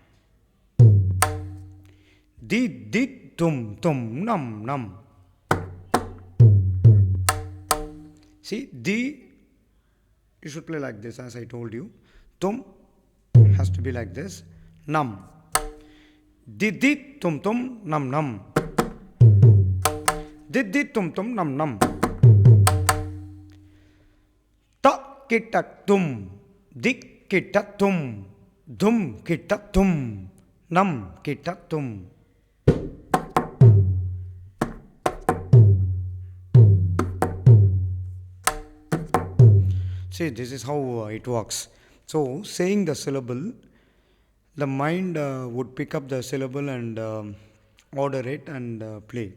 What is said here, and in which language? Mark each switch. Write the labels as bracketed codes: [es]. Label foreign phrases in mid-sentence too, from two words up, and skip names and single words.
[en] Di, Tum, Nam, Nam. See, Di, you should play like this as I told you. Tum has to be like this. Nam. Di, tum, nam, nam. Diddi tum tum nam nam. Ta kita tum. Dik kita tum. Dum kita tum. Nam kita tum. See, this is how it works. So, saying the syllable, the mind would pick up the syllable and order it and play.